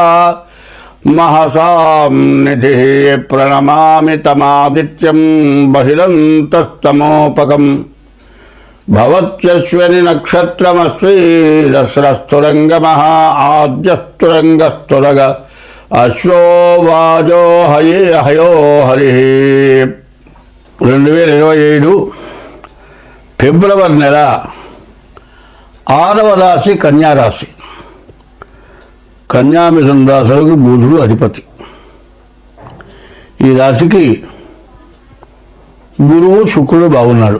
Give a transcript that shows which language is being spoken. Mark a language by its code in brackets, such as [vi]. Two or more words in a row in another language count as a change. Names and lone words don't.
[sa] महसां निधिः प्रणमामि तमादित्यं बहिरन्तस्तमोपगम् भवत्यश्विनी नक्षत्रमस्ति दस्रस्तुरंगमः आद्यस्तुरंगस्तुरग अश्वो वाजो हये हयो हरिः [te] 2025 ఫిబ్రవరి నెల 6వ రాశి కన్యారాశి. కన్యామిథున రాశులకు బుధుడు అధిపతి. ఈ రాశికి గురువు శుక్రుడు బాగున్నాడు.